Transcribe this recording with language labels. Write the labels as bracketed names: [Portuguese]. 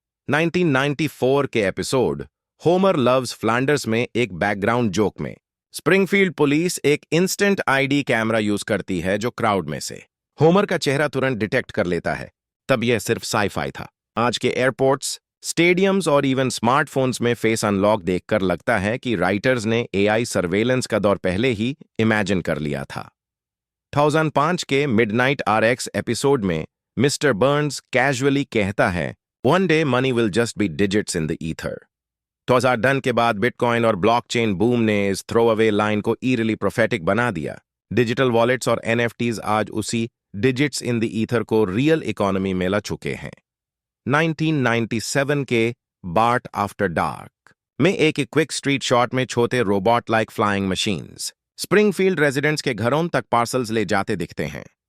[Hindi] 1994 के episode Homer loves Flanders में एक बैकग्राउंड जोक में स्प्रिंगफील्ड पुलिस एक इंस्टेंट ID कैमरा यूज करती है जो क्राउड में से होमर का चेहरा तुरंत डिटेक्ट कर लेता है। तब यह सिर्फ साई-फाई था। आज के एयरपोर्ट्स, स्टेडियम्स और इवन स्मार्टफोन्स में फेस अनलॉक देखकर लगता है कि राइटर्स ने AI सर्वेलेंस का दौर पहले ही इमेजिन कर लिया था। 2005 के मिडनाइट RX एपिसोड में मिस्टर बर्न्स कैजुअली कहता है, [English] "One day money will just be digits in the ether." [Hindi] 2010 के बाद बिटकॉइन और ब्लॉकचेन बूम ने इस थ्रो अवे लाइन को ईरली प्रोफेटिक बना दिया। डिजिटल वॉलेट्स और NFTs आज उसी डिजिट्स इन द ईथर को रियल इकोनॉमी में ला चुके हैं। 1997 के बार्ट आफ्टर डार्क में एक क्विक स्ट्रीट शॉट में छोटे robot like flying machines Springfield residents के घरों तक पार्सल्स ले जाते दिखते हैं।